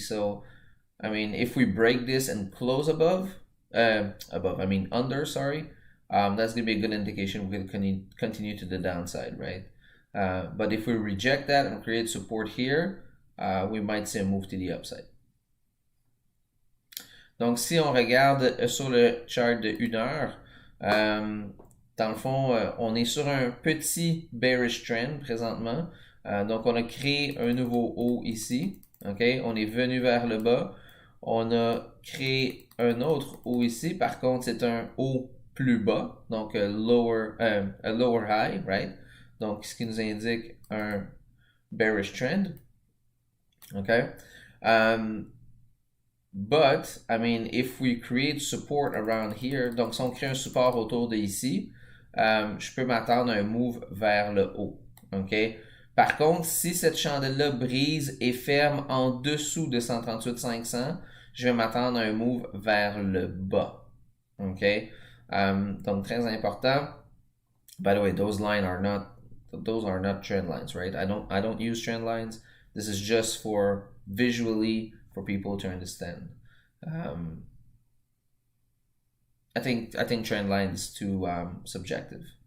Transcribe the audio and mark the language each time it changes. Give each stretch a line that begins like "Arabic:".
English: So, I mean, if we break this and close under, sorry, that's going to be a good indication we can continue to the downside, right? But if we reject that and create support here, we might see a move to the upside.
French: Donc, si on regarde sur le chart de 1 heure, dans le fond, on est sur un petit bearish trend présentement. Donc, on a créé un nouveau haut ici. OK? On est venu vers le bas. On a créé un autre haut ici. Par contre, c'est un haut plus bas. Donc,
English: a lower high, right?
French: Donc, ce qui nous indique un bearish trend. OK?
English: But, I mean, if we create support around here,
French: donc si on crée un support autour de ici, je peux m'attendre à un move vers le haut. OK? Par contre, si cette chandelle-là brise et ferme en dessous de 138,500, je vais m'attendre à un move vers le bas. OK? Donc, très important.
English: By the way, those are not trend lines, right? I don't use trend lines. This is just for visually for people to understand. I think trend line is too subjective.